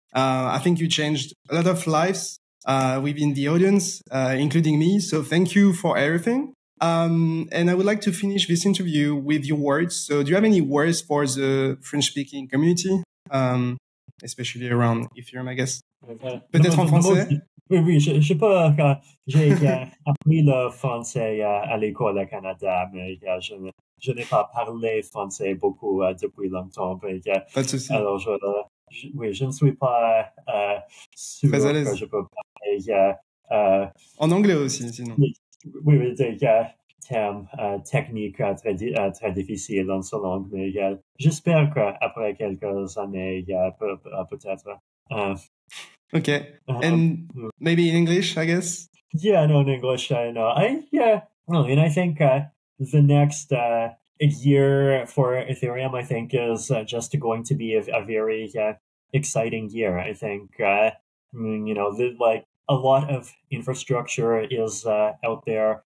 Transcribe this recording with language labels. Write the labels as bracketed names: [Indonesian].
[English] I think you changed a lot of lives within the audience, including me. So thank you for everything. And I would like to finish this interview with your words. So do you have any words for the French-speaking community, especially around Ethereum, I guess? [French] Peut-être en français? Oui, je sais pas quand j'ai appris le français à l'école au Canada, mais je n'ai pas parlé français beaucoup depuis longtemps. Pas de souci. Alors, oui, je ne suis pas sûr Très à que l'aise. je peux parler. En anglais aussi, sinon. Oui, des thèmes techniques très difficiles dans ce langue, mais j'espère qu'après quelques années, peut-être. [English] Okay. And maybe in English, I guess? Yeah, no, in English, I know. And I think the next year for Ethereum, I think, is just going to be a very exciting year. I think, a lot of infrastructure is out there.